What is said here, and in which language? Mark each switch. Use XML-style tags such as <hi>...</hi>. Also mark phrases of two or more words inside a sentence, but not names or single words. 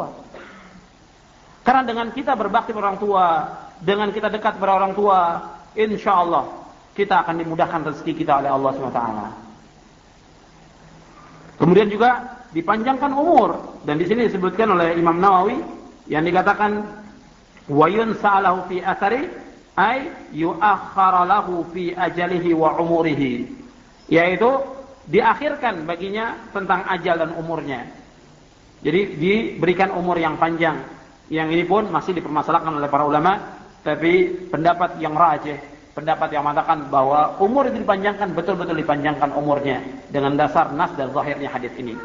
<id>Karena dengan kita berbakti kepada orang tua, dengan kita dekat kepada orang tua,</id> <ar>إن شاء الله</ar> <id>kita akan dimudahkan rezeki kita oleh Allah SWT. Kemudian juga dipanjangkan umur, dan di sini disebutkan oleh Imam Nawawi yang dikatakan</id> <ar>وينسأ له في أثره أي يؤخر له في أجله وعمره,</ar> <id>yaitu diakhirkan baginya tentang ajal dan umurnya. Jadi diberikan umur yang panjang. Yang ini pun masih dipermasalahkan oleh para ulama, tapi pendapat yang rajih, pendapat yang mengatakan bahwa umur itu dipanjangkan, betul-betul dipanjangkan umurnya dengan dasar nas dan zahirnya hadis ini.</id>